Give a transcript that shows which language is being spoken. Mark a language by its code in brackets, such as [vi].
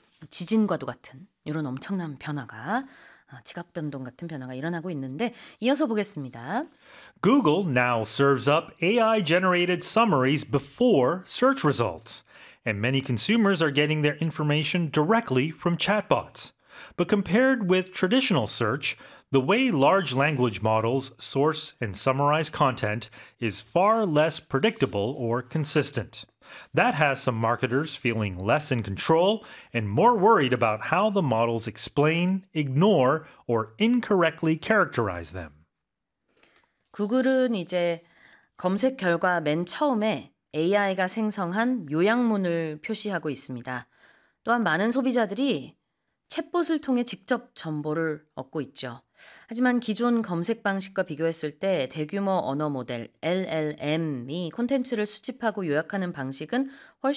[ko] 지진과도 같은 이런 엄청난 변화가 지각 변동 같은 변화가 일어나고 있는데 이어서 보겠습니다. [en] Google now serves up AI-generated summaries before search results, and many consumers are getting their information directly from chatbots. But compared with traditional search, the way large language models source and summarize content is far less predictable or consistent. That has some marketers feeling less in control and more worried about how the models explain, ignore, or incorrectly characterize them. [ko] 구글은 이제 검색 결과 맨 처음에 AI가 생성한 요약문을 표시하고 있습니다. 또한 많은 소비자들이 챗봇을 통해 직접 정보를 얻고 있죠. 하지만 기존 검색 방식과 비교했을 때 대규모 언어 모델 LLM이 콘텐츠를 수집하고 요약하는 방식은 훨씬 덜 예측 가능하고 일관성이 떨어지게 됐습니다.